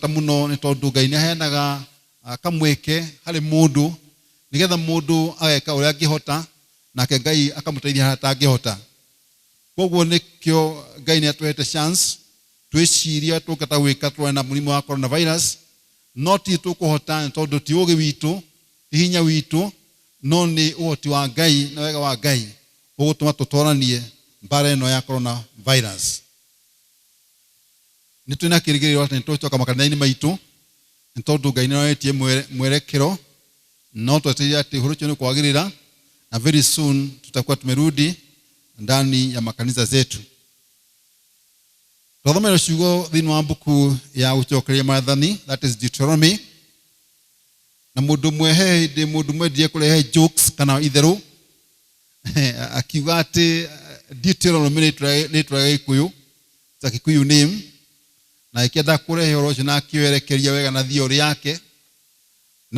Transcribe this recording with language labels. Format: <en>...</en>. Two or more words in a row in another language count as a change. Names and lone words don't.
<ki>mũno nĩ tondũ Ngai nĩaheanaga kamweke harĩ mũndũ nigetha mũndũ ageka ũrĩa angĩhota nake Ngai akamũteithia harĩa atangĩhota koguo nĩkĩo Ngai nĩatũhete chance twĩciria tũngĩhota gwĩka tũrĩ na mũrimũ wa coronavirus no ti tũkũhota tondũ ti ũgĩ witũ ti hinya witũ no nĩ ũhoti wa Ngai na wega wa Ngai ũgũtũma tũtwaranie mbara ĩno ya coronavirus nĩ twĩna kĩrĩgĩrĩro atĩ nĩtũgũcoka makanitha-inĩ maitũ nĩ tondũ Ngai nĩonetie mwerekero no twetereire atĩ ũhoro ũcio nĩ kwagĩrĩra na</ki> <en>very soon</en> <sw>tutakuwa tumerudi ndani ya makanisa zetu.</sw> <ki>Twathomera ciugo thĩinĩ wa mbuku ya gũcokeria Mwathani,</ki> <en>that is Deuteronomy,</en> <ki>na mũndũ mwehe hĩndĩ mũndũ mwendirie kũrehe jokes kana itherũ akiuga atĩ Deuteronomy nĩ tũrega Gĩkũyũ, ta Kikuyu name, na ĩkĩenda kũrehe ũhoro ũcio na akĩwerekeria wega na thiori yake na</ki>